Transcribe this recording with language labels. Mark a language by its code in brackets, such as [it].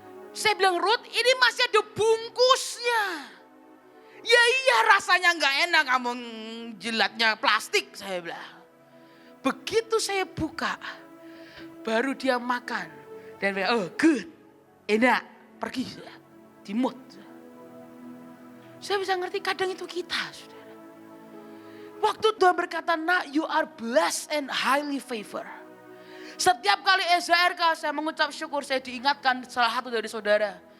[id] Saya bilang, Ruth, ini masih ada bungkusnya. Ya iya, rasanya gak enak kamu jilatnya plastik, saya bilang. Begitu saya buka, baru dia makan. Dan bilang, [en] oh good, [id] enak, pergi. Dimut. Saya bisa ngerti kadang itu kita, saudara. Waktu Tuhan berkata, "Nak, [en] you are blessed and highly favored." [id] Setiap kali SHRK saya mengucap syukur, saya diingatkan salah satu dari saudara.